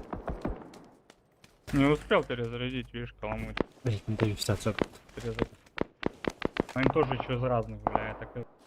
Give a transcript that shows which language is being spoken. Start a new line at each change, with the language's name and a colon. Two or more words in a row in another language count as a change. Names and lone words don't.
Russian: Не успел перезарядить, видишь, каламуть.
Turkish: Belki de yükseltecek.
Russian: Перезарядить. Они тоже еще из разных, бля, я так и...